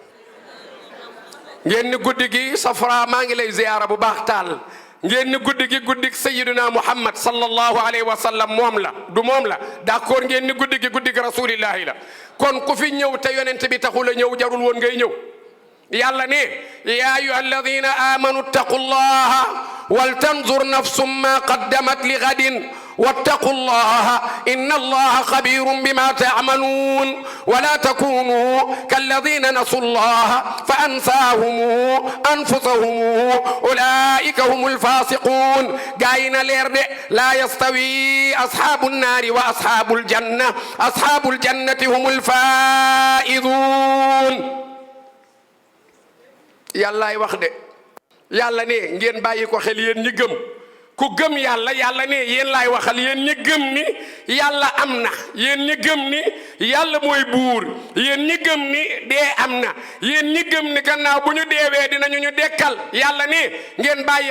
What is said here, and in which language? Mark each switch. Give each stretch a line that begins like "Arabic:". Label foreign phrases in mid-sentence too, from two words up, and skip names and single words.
Wolof: ngeen ni guddi gi Safra maa ngi lay ziyaara bu baax taal ngeen ni guddi gi guddi
Arabic: سيدنا محمد صلى الله عليه وسلم
Wolof: moom la du moom la d'accord ngeen ni guddi gi rasulillahi la kon ku fi ñëw te yonent bi taxul a ñëw jarul woon ngay ñëw. yàlla ne
Arabic: يا أيها الذين آمنوا اتقوا الله ولتنظر نفس ما قدمت لغد واتقوا الله إن الله خبير بما تعملون ولا تكونوا كالذين نسوا الله فأنساهم أنفسهم أولئك هم الفاسقون جاينا ليرد لا يستوي أصحاب النار وأصحاب الجنة أصحاب الجنة هم الفائزون يلا وخد
Wolof: yàlla ne ngeen bàyyi ko xel yéen ñi gëm ku gëm yàlla yàlla ne yéen laay waxal yéen ñi gëm ni yàlla am na yéen ñi gëm ni yàlla mooy buur yéen ñi gëm ni dee am na yéen ñi gëm ni gannaaw bu ñu deewee dinañu ñu dekkal yàlla ne ngeen bàyyi